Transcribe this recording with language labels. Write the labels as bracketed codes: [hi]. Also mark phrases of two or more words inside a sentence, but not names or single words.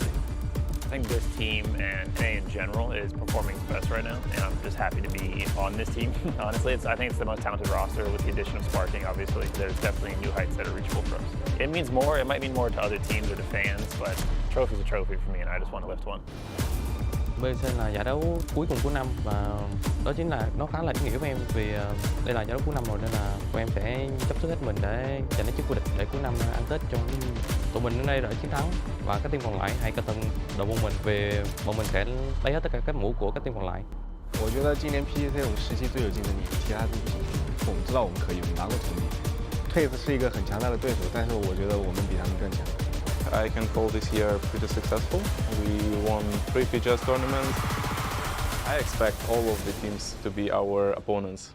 [en] I think this team and NA in general is performing best right now, and I'm just happy to be on this team. Honestly, I think it's the most talented roster with the addition of Sparking, obviously. There's definitely new heights that are reachable for us. It means more, it might mean more to other teams or to fans, but trophy's a trophy for me, and I just want to lift one. [vi] PGC là giải đấu cuối cùng của năm và đó chính là nó khá là ý nghĩa với em vì đây là giải đấu cuối năm rồi nên là tụi em sẽ chấp sức hết mình để giành lấy chức vô địch để cuối năm ăn Tết cho tụi mình đến đây đã chiến thắng và các team còn lại hãy cẩn thận đội môn mình vì bọn mình sẽ lấy hết tất cả các mũ của các team còn lại. [zh] 我觉得今年 PGC 我们实习最有竞争力，其他队不行。我们知道我们可以，我们拿过成绩。Twitch 是一个很强大的对手，但是我觉得我们比他们更强。 [en] I can call this year pretty successful. We won 3 PGS tournaments. I expect all of the teams to be our opponents.